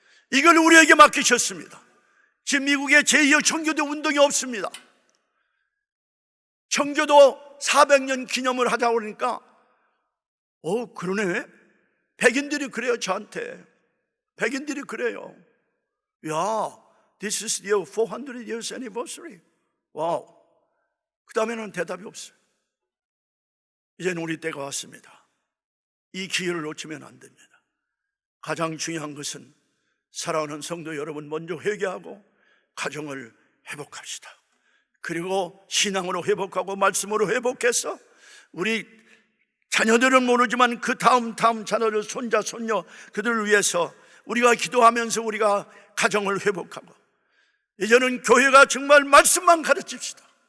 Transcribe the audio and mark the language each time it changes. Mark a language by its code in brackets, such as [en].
[ko] 이걸 우리에게 맡기셨습니다. 지금 미국에 제2의 청교도 운동이 없습니다. 청교도 400년 기념을 하자고 그러니까 그러네. 백인들이 그래요. 저한테 백인들이 그래요. [en] 야, this is the 400 years anniversary. [ko] 와우. 그 다음에는 대답이 없어요. 이제는 우리 때가 왔습니다. 이 기회를 놓치면 안 됩니다. 가장 중요한 것은 사랑하는 성도 여러분, 먼저 회개하고 가정을 회복합시다. 그리고 신앙으로 회복하고 말씀으로 회복해서 우리 자녀들은 모르지만 그 다음 자녀들, 손자, 손녀, 그들을 위해서 우리가 기도하면서 우리가 가정을 회복하고, 이제는 교회가 정말 말씀만 가르칩시다.